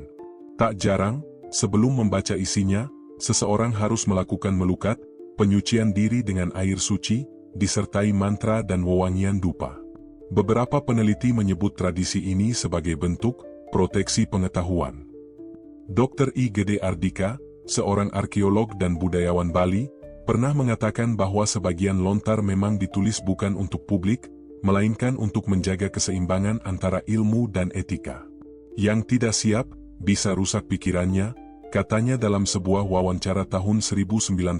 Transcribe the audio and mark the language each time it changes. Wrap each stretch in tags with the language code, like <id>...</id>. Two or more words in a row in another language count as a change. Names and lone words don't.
<id>Tak jarang, sebelum membaca isinya, seseorang harus melakukan melukat, penyucian diri dengan air suci, disertai mantra dan wewangian dupa. Beberapa peneliti menyebut tradisi ini sebagai bentuk proteksi pengetahuan. Dr. I. Gede Ardika, seorang arkeolog dan budayawan Bali, pernah mengatakan bahwa sebagian lontar memang ditulis bukan untuk publik, melainkan untuk menjaga keseimbangan antara ilmu dan etika. Yang tidak siap, bisa rusak pikirannya, katanya dalam sebuah wawancara tahun 1999.</id>